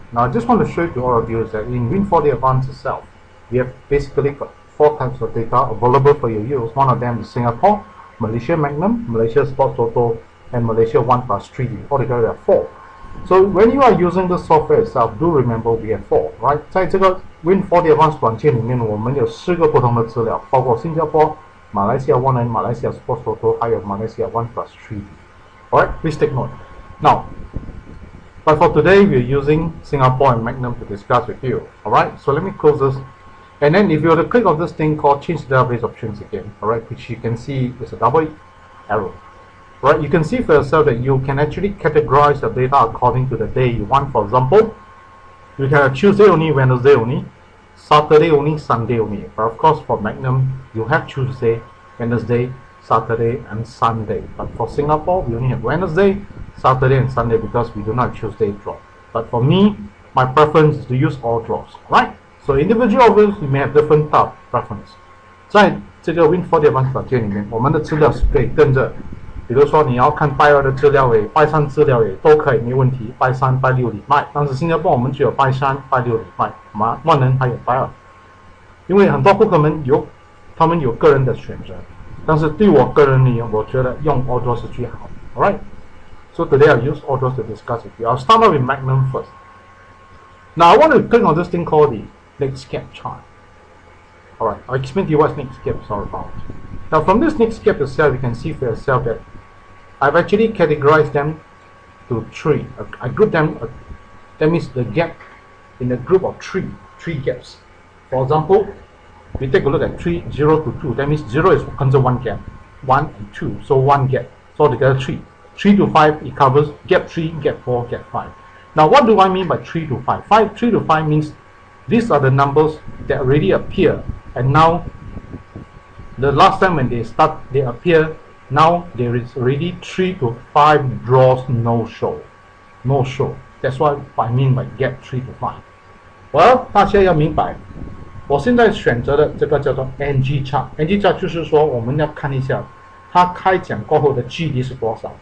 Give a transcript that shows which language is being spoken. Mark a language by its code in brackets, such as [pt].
[en] Now I just want to show to all of you is that in Win4D Advance itself, we have basically got 4 types of data available for your use. One of them is Singapore, Malaysia Magnum, Malaysia Sports Toto, and Malaysia 1+3D. Altogether there are 4. So when you are using the software itself, do remember we have 4, right? [zh] 在这个 Win4D Advance 软件里面，我们有4个不同的资料，包括新加坡、马来西亚 1N、马来西亚 Sports Toto， 还有马来西亚 1+3D. [en] Alright, please take note. Now, but for today, we're using Singapore and Magnum to discuss with you. Alright, so let me close this. And then if you were to click on this thing called change database options again, alright, which you can see is a double arrow. Right, you can see for yourself that you can actually categorize the data according to the day you want. For example, you can have Tuesday only, Wednesday only, Saturday only, Sunday only. But of course, for Magnum, you have Tuesday, Wednesday, Saturday, and Sunday. But for Singapore, we only have Wednesday, Saturday, and Sunday because we do not have Tuesday draw. But for me, my preference is to use all draws. Right? So individual of us, we may have different type preference. [zh] 在这个 Win4D Advance 软件里面，我们的资料是可以跟着。比如说你要看拜2的资料也，拜3资料也都可以，没问题。拜3、拜6礼拜，但是新加坡我们只有拜3、拜6礼拜，万能还有拜2。因为很多顾客们他们有个人的选择，但是对我个人而言，我觉得用 [en] all draws [zh] 是最好。 [en] Alright, so today I'll use all draws to discuss with you. I'll start off with Magnum first. Now I want to click on this thing called the next cap chart. Alright, I'll explain to you what next caps are about. Now from this next cap itself, you can see for yourself that I've actually categorized them to 3. I group them, that means the gap in a group of three gaps. For example, we take a look at 0 to 2. That means 0 is considered one gap, 1 and 2, so one gap. So together 3. 3 to 5, it covers gap 3, gap 4, gap 5. Now what do I mean by 3 to 5? 3 to 5 means these are the numbers that already appear, and now the last time when they appear, now there is already 3 to 5 draws no show. That's what I mean by gap 3 to 5. [zh] Well, 大家要明白，我现在选择的这个叫做 NG chart。NG chart 就是说我们要看一下它开奖过后的距离是多少。